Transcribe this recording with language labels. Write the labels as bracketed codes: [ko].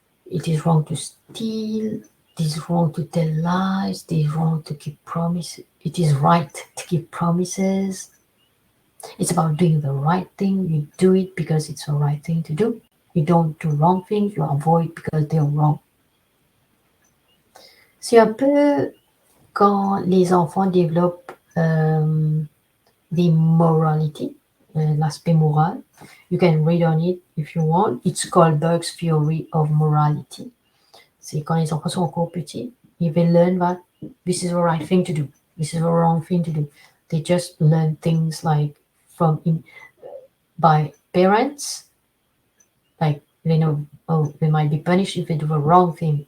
[en] It is wrong to steal. It is wrong to tell lies. It is wrong to keep promises. It is right to keep promises. It's about doing the right thing. You do it because it's the right thing to do. You don't do wrong things. You avoid because they're wrong. [fr] C'est un peu quand les enfants développent [en] the morality, [fr] l'aspect moral. [en] You can read on it if you want. It's Kohlberg's theory of morality. [fr] C'est quand les enfants sont encore petits, [en] if they learn that this is the right thing to do, [fr] this is the wrong thing to do. [en] They just learn things like by parents, like they know, they might be punished if they do the wrong thing.